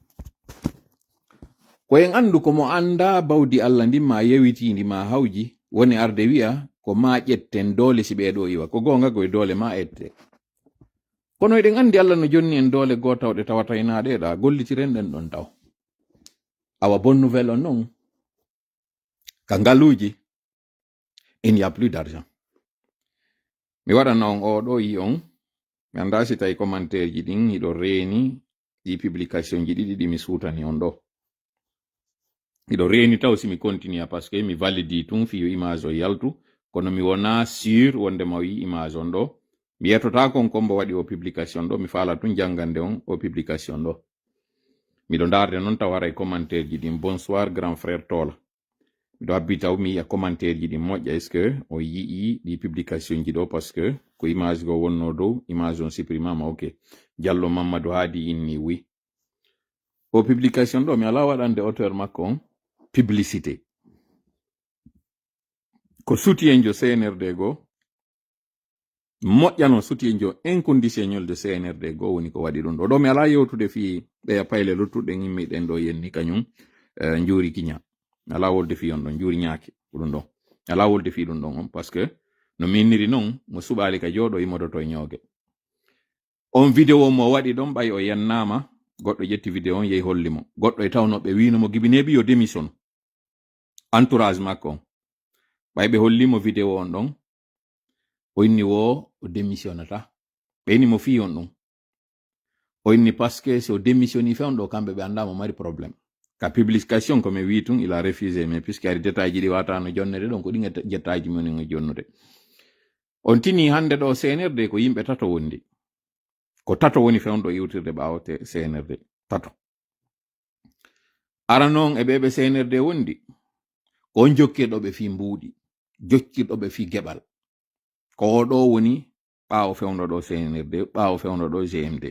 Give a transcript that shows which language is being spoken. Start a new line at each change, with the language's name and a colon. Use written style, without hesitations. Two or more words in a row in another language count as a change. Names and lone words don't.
Fula: ko en andu komo anda bawdi Allah ndi ma yewitindi ma hawji woni arde wi'a ko ma ƴetten doole si ɓeɗo iwa ko gonga koye doole ma ette kono eɗen andi Allah no jonni en doole gotawɗe tawata inaɗe ɗa gollitiren ɗen ɗon taw awa
French: bonne nouvelle
Fula: on non ka ngaluji
French: il n'y a plus d'argent
Fula: mi waɗana on oɗo yi on mi anda si tawi commentaire ji ɗin hiɗo reeni ɗi publication ji ɗiɗi ɗi mi suutani on ɗo hiɗo reeni taw si mi continue
French: par ce que
Fula: mi validi tun fiyo image o yaltu kono mi wona sûr wondema o yi image on ɗo mi yettota kon kombo waɗi o publication ɗo mi faala tun jangande on o publication ɗo miɗo darde noon taw haray commentaire ji ɗin
French: bonsoir grand frère
Fula: Tola miɗo habbi taw mi yiya commentaire ji ɗin moƴƴa
French: est ce que
Fula: o yii ɗi publication ji ɗo
French: par ce que
Fula: ko image go wonno dow image on supprimama ok Diallo Mamadou Hadi inni wi o publication ɗo mi ala waɗande auteur makko on publicité ko soutien jo CNRD go moƴƴano soutien jo
French: inconditionnel de
Fula: CNRD go woni ko waɗi ɗum ɗo mi ala yewtude fi ɓeya payle luttuɗen immiɗen ɗo yenni kañum juuri kiña ala wolde fi on ɗon juuri ñaake ɗum ɗon ala wolde fi ɗum ɗon on
French: par ce que
Fula: no minniri non mo suɓali ka jooɗo imodoto e ñooge. On vidéo mo waɗi ɗon ɓay o yannama, goɗɗo ƴetti vidéo on yehi hollimo, goɗɗo e tawnoɓe winomo gibinebi yo démission entourage makko on. ɓay ɓe hollimo vidéo on ɗon, o inni wo o démissionnata, ɓe inni mo fi on ɗum, o inni
French: parce que
Fula: so démissioni fe on ɗo kamɓe ɓe andamo mari probléme. Ka publication comme wi tun
French: il a refusé, mais puisque
Fula: ari détail ji ɗi watano jonnede ɗon ko ɗi jettaji mumen e jonnude. On tini hande ɗo CNRD ko yimɓe tato wondi, ko tato woni fewndo iwtirde ɓawote CNRD tato. Ara noon e ɓeɓe CNRD wondi ko on jokkirɗoɓe fi mbuuɗi, jokkirɗoɓe fi geɓal, ko oɗo woni ɓawo fewndo ɗo CNRD, ɓawo fewndo ɗo GMD.